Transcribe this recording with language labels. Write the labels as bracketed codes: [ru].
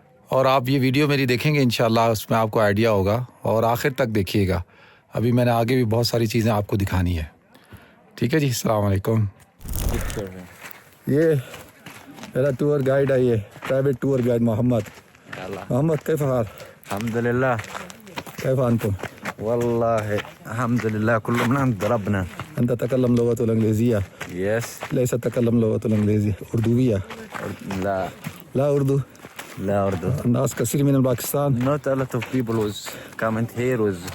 [ur] اور آپ یہ ویڈیو میری دیکھیں گے انشاءاللہ, اس میں آپ کو آئیڈیا ہوگا, اور آخر تک دیکھیے گا. ابھی میں نے آگے بھی بہت ساری چیزیں آپ کو دکھانی ہے. ٹھیک ہے جی, السلام علیکم. یہ میرا ٹور گائیڈ ہے, یہ پرائیویٹ ٹور گائیڈ محمد. [ar] كيف حال؟ الحمد لله. كيف أنتم؟ والله الحمد لله كله من عند ربنا. أنت تتكلم لغة الإنجليزية؟ [en] Yes. [ar] ليس تتكلم لغة الإنجليزية, أردوية. لا. لا أردو. لا أردو. الناس كثير من الباكستان. [en] Not a lot of people was coming here was.